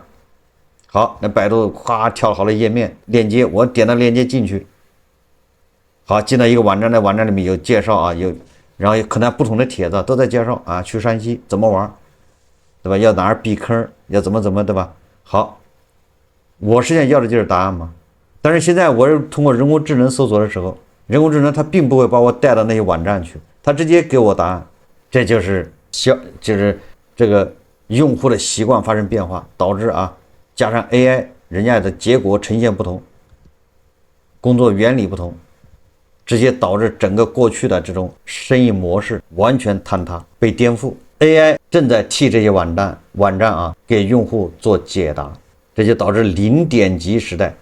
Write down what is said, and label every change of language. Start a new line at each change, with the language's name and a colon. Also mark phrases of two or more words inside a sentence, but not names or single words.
Chinese: 好，那百度咵跳好了頁面鏈接，我點到鏈接進去，好，進到一個網站，那網站裡面有介紹啊，然後可能不同的帖子都在介紹啊，去山西怎麼玩，對吧？要哪兒避坑，要怎麼，對吧？好，我實際上要的就是答案嘛。但是現在我是通過人工智能搜索的時候，人工智能它並不會把我帶到那些網站去，它直接給我答案。這就是這個用戶的習慣發生變化，導致啊加上 AI 人家的結果呈現不同，工作原理不同，直接導致整個過去的這種生意模式完全坍塌被顛覆。AI 正在替這些網站啊給用戶做解答，這就導致零點擊時代。